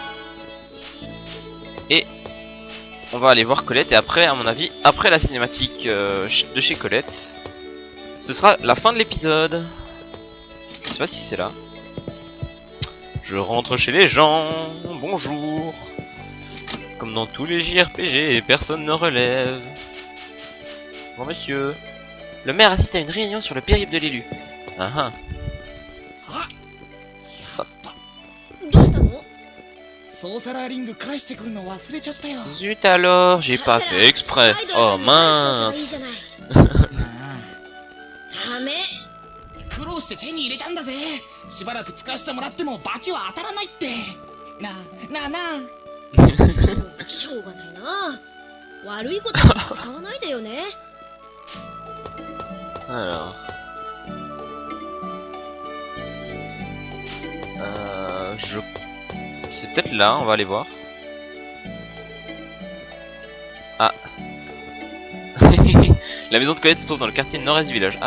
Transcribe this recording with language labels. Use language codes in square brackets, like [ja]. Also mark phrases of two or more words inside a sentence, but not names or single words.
[fr] Et on va aller voir Colette et après, à mon avis, après la cinématique de chez Colette, ce sera la fin de l'épisode. Je sais pas si c'est là. Je rentre chez les gens, bonjour. Comme dans tous les JRPG, personne ne relève. Bon monsieur. Le maire assiste à une réunion sur le périple de l'élu. Ah ah. [ja] どうしたの？ソーサラーリング返してくるの忘れちゃったよ。 [fr] Zut alors, j'ai pas fait exprès. Oh mince. [ja] なあ、ダメ。苦労して手に入れたんだぜ。しばらく使わせてもらってもバチは当たらないって。なあ。しょうがないな。悪いことに使わないでよね。 [fr] Alors. C'est peut-être là, on va aller voir. Ah. La maison de Colette se trouve dans le quartier nord-est du village.